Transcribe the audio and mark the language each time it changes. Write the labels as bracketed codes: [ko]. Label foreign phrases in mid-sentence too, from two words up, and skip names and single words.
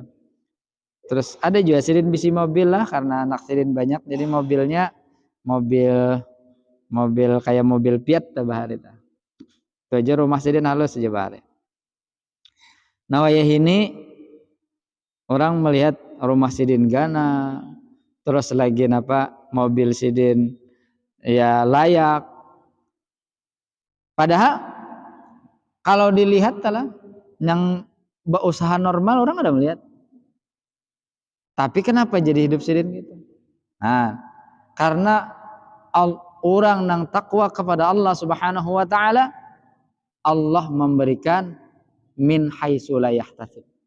[bjn] Terus ada juga sidin bisi mobil lah karena anak sidin banyak jadi mobilnya mobil kayak mobil Fiat bahari ta. Itu aja rumah sidin halus aja bahari. Nah wayah ini orang melihat rumah sidin gana terus lagi napa mobil sidin ya layak. Padahal kalau dilihat telah yang berusaha normal orang ada melihat. Tapi kenapa jadi hidup sidin gitu? Nah, karena orang yang takwa kepada Allah [ar] سبحانه وتعالى, [bjn] Allah memberikan [ar] من حيث لا يحتسب.